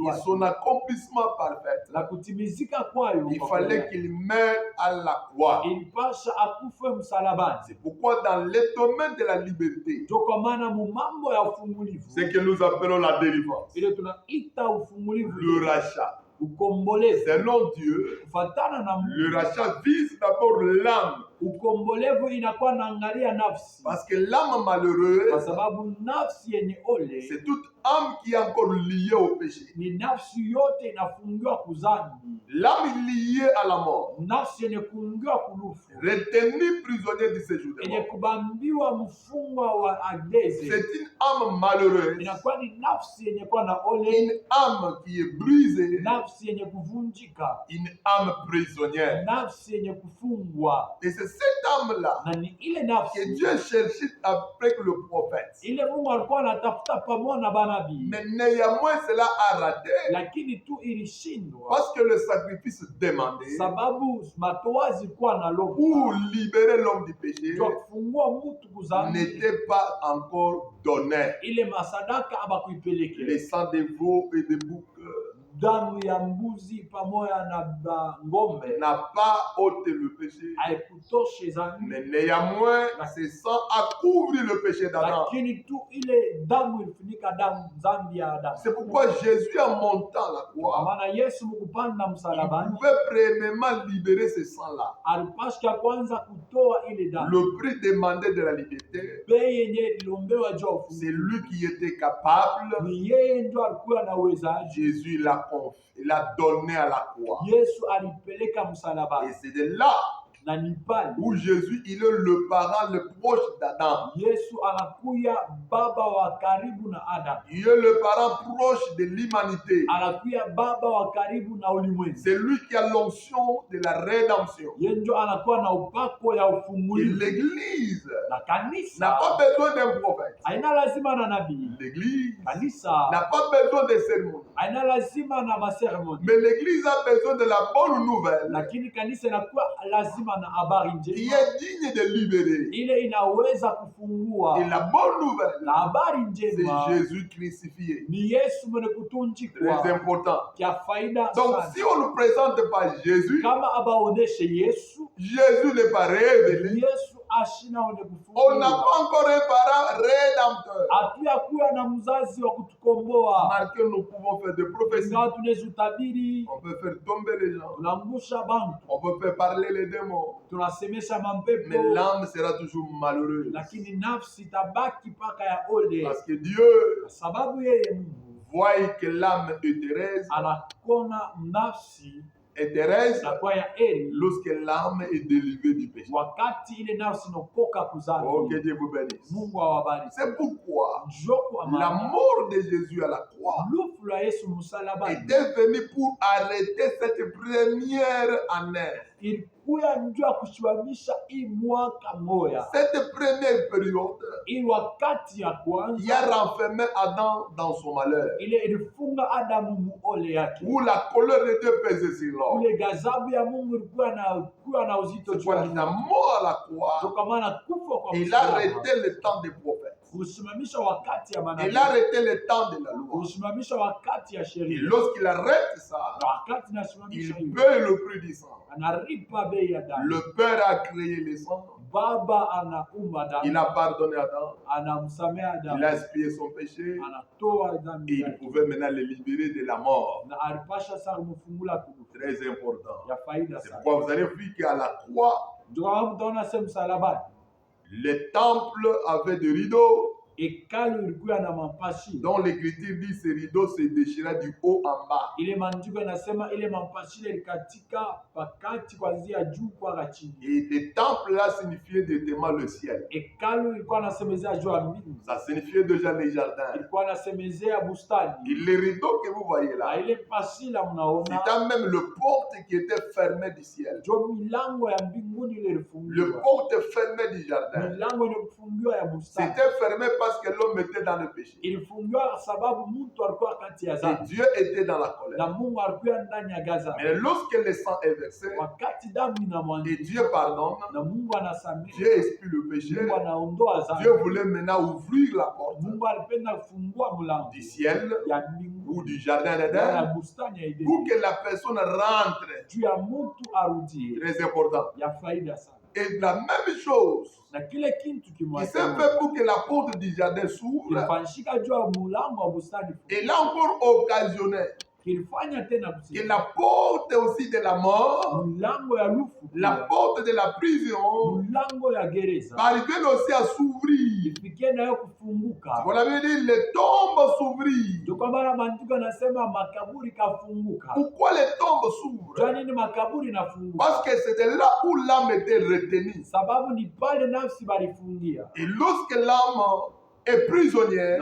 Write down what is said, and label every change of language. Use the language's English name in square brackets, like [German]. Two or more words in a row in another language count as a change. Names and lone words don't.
[French] Et [Swahili] wake, [French] son accomplissement parfait, [Swahili] na kutimizika kwayo [French] il [Swahili] kwa [French] fallait [Swahili] kweli, [French] qu'il meure à la croix. [Swahili] ilipasha akufe msalabani. [French] C'est pourquoi dans le domaine de la liberté, [Swahili] Ndio kwa maana mu mambo ya ufumulivu, [French] ce que nous appelons la délivrance, [Swahili] ile tunaita ufumulivu, [French] le rachat, [Swahili] ukombolevu [French] selon Dieu, [Swahili] kufatana na Mungu. [French] le rachat vise d'abord l'âme. [Swahili] Ukombolevu inakuwa naangalia nafsi, [French] Parce que l'âme [Swahili] kwa [French] malheureuse, [Swahili] sababu nafsi yenye ole [French] c'est toute âme qui est encore liée au péché. [Swahili] ni nafsi yote inafungiwa kuzambi, [French] L'âme liée à la mort, [Swahili] nafsi yenye kuungiwa kulufu, [French] retenue prisonnier du séjour de [Swahili] yenye [French] mort. [Swahili] kubambiwa mfungwa wa ageze, [French] C'est une âme malheureuse, [Swahili] inakuwa ni nafsi yenye kuwa na ole, [French] une âme qui est brisée, [Swahili] nafsi yenye kuvunjika, [French] une âme prisonnière. [Swahili] nafsi yenye kufungwa. [French] Et c'est cette âme-là [Swahili] Na ni ile [French] que [Swahili] nafsi [French] Dieu cherchait avec le prophète. [Swahili] ile Mungu alikuwa anatafuta pamoja na banabii, [French] Mais néanmoins, cela a raté [Swahili] lakini tu ilishindwa [French] parce que le sacrifice demandé [Swahili] sababu matoazi kuwa na lobo [French] pour libérer l'homme du péché [Swahili] kwa kufungua mtu kuzambi, [French] n'était pas encore donné. [Swahili] ile masadaka [French] Le [Swahili] abakuipeleke [French] sang des veaux et des boucs [Swahili] damu ya mbuzi pamoja na ngombe [French] n'a pas ôté le péché. [Swahili] haikutoshe zambi, [French] Mais néanmoins, ce sang a couvert le péché d'Adam. [Swahili] lakini tu ile damu ilifunika damu zambi ya Adamu. [French] C'est pourquoi Jésus, en montant la [Swahili] Kwa [French] croix, [Swahili] maana Yesu mkupanda [French] il [Swahili] msalabani [French] pouvait premièrement libérer ce sang-là. [Swahili] alipashika kwanza kutoa ile damu, [French] Le prix demandé de la liberté, [Swahili] bei yenye ilombewa juu ya [French] c'est [Swahili] ufunguo. [French] lui qui était capable. [Swahili] Ni yeye ndio alikuwa na uwezaji. [French] Jésus l'a donné à la croix. [Swahili] Yesu alipeleka [French] Et [Swahili] msalabani, [French] c'est de là [Swahili] na ni pale [French] où Jésus, il est le parent le proche d'Adam. [Swahili] Yesu anakuya baba wa karibu na Adamu, [French] Il est le parent proche de l'humanité. [Swahili] anakuya baba wa karibu na ulimwengu. [French] C'est lui qui a l'onction de la rédemption. [Swahili] Yeye ndio anakuwa na upako ya [French] Et [Swahili] ufungulivu, [French] l'Église [Swahili] na [French] n'a [Swahili] kanisa [French] pas besoin d'un prophète. [Swahili] haina lazima na nabii, [French] L'Église [Swahili] kanisa [French] n'a pas besoin de cérémonie. [Swahili] haina lazima na maseremoni, [French] Mais l'Église a besoin de la bonne nouvelle [Swahili] lakini kanisa inakuwa lazima na habari [French] qui [Swahili] njema [French] est digne de libérer. [Swahili] ile inaweza [French] Et [Swahili] kufungua. [French] la bonne nouvelle, [Swahili] Na habari [French] c'est [Swahili] njema [French] Jésus crucifié. [Swahili] ni Yesu mwenye [French] Très [Swahili] kutunjikwa, [French] important. [Swahili] kia faida [French] Donc, [Swahili] sana. [French] si on ne présente pas Jésus, [Swahili] Kama abaoneshe Yesu, [French] Jésus n'est pas révélé. [Swahili] Yesu ashina wenye [French] On n'a [Swahili] kufungua, [French] pas encore un parent rédempteur. [Swahili] hatuyakuwa na mzazi wa kutukomboa. [French] Remarquez, nous pouvons faire des prophéties. [Swahili] Ingawa tunaweza utabiri, [French] On peut faire tomber les gens. [Swahili] tunaangusha bantu, [French] On peut faire parler les démons. [Swahili] tunasemesha [French] Mais [Swahili] mampepo, [French] l'âme sera toujours malheureuse. [Swahili] lakini nafsi tabaki paka ya ole, [French] Parce que Dieu [Swahili] kwa sababu yeye Mungu [French] voit que l'âme est Thérèse, [Swahili] anakona nafsi na kwa ya eli [French] lorsque l'âme est délivrée du péché. [Swahili] wakati ile nafsi inokoka [French] Oh, que [Swahili] kuzambi. [French] Dieu vous bénisse. [Swahili] Mungu awabariki. [French] C'est pourquoi [Swahili] Njoko [French] la [Swahili] amana [French] mort de Jésus à la croix [Swahili] lufu la Yesu msalabani [French] était venue pour arrêter cette première année. [Swahili] ilikuya ndio ya kusimamisha hii mwaka moya, [French] Cette première période, [Swahili] hii wakati ya [French] il a [Swahili] kwanza [French] renfermé Adam dans son malheur, [Swahili] ile ilifunga Adamu muole yake, [French] où la colère de Dieu pesait sur l'homme. [Swahili] ule gazabu ya Mungu ilikuwa na uzito [French] C'est [Swahili] juu [French] pourquoi il [Swahili] yake. [French] a mort à la croix. [Swahili] Ndio kwa maana kufa kwa [French] Il a [Swahili] msalaba [French] arrêté le temps des prophètes. [Swahili] kusimamisha wakati ya [French] Il [Swahili] manabii, [French] a arrêté le temps de la loi. [Swahili] kusimamisha wakati ya [French] Et [Swahili] sheria, [French] lorsqu'il arrête ça, [Swahili] na wakati nasimamisha [French] il [Swahili] hiyo [French] paye le prix du sang. [Swahili] anaripa bei ya damu. [French] Le Père a créé le sang. [Swahili] Baba anaumba [French] Il [Swahili] damu, [French] a pardonné Adam. [Swahili] anamsamea [French] Il [Swahili] damu, [French] a expié son péché. [Swahili] anatoa [French] Et [Swahili] dhambi [French] il [Swahili] yake, [French] pouvait maintenant le libérer de la mort. [Swahili] na alipasha sasa kumfungula kuduka [French] Très important. [Swahili] ya faida [French] C'est [Swahili] sana. [French] pourquoi vous allez voir qu'à la croix, [Swahili] Ndio kama mtaona sehemu msalabani [French] le temple avait des rideaux. [Swahili] hekalu ilikuwa na mapashile. [French] dont l'écriture dit ce rideau se déchira du haut en bas. [Swahili] Ile maandiko yanasema ile mapashile ilikatika pakati kuanzia juu kwa chini. [French] Et le temple là signifiait directement le ciel. [Swahili] Hekalu ilikuwa inasemezea juu ya mbingu. [French] Ça signifiait déjà les jardins. [Swahili] Ilikuwa inasemezea bustani. [French] Et les rideaux que vous voyez là, [Swahili] Ile pashile mnaona, [French] c'était même le porte qui était fermé du ciel. [Swahili] jo milango ya mbinguni ile [French] Le [Swahili] ilifungiwa. [French] porte fermé du jardin. [Swahili] Milango ilifungiwa ya bustani. [French] C'était fermé parce que l'homme était dans le péché. [Swahili] Ilifungiwa sababu mtu alikuwa kati ya [French] Et [Swahili] dhambi. [French] Dieu était dans la colère. [Swahili] Na Mungu alikuwa ndani ya gaza. [French] Mais lorsque le sang est versé, [Swahili] Wakati damu [French] et [Swahili] inamwagika [French] Dieu pardonne, [Swahili] na Mungu anasamehe, [French] Dieu expie le péché. [Swahili] Mungu anaondoa [French] Dieu [Swahili] dhambi. [French] voulait maintenant ouvrir la porte [Swahili] Mungu alipenda kufungua mlango [French] du ciel [Swahili] ya mbingu [French] ou du jardin [Swahili] ya [French] d'Éden [Swahili] bustani ya Edeni [French] pour que la personne rentre. [Swahili] juu ya mtu arudie, [French] Très important. [Swahili] ya faida sana. [French] Et la même chose [Swahili] Na kile kitu [French] qui s'est [Swahili] kimwasema [French] fait pour que la porte du jardin s'ouvre, [Swahili] kilifanyika juu ya mlango wa bustani, [French] et là encore occasionné [Swahili] kilifanya tena [French] que [Swahili] kusema [French] la porte aussi de la mort, [Swahili] mlango ya lufu, [French] la porte de la prison, [Swahili] mlango ya gereza [French] parviennent aussi à s'ouvrir. [Swahili] ifikie nayo kufunguka. [French] On avait dit les tombes s'ouvrir. [Swahili] Ndio kwa maana maandiko yanasema makaburi kafunguka. [French] Pourquoi les tombes s'ouvrent? [Swahili] Kwa nini makaburi nafunguka? [French] Parce que c'était là où l'âme était retenue. [Swahili] Sababu ni pale nafsi balifungia. [French] Et lorsque l'âme est prisonnière,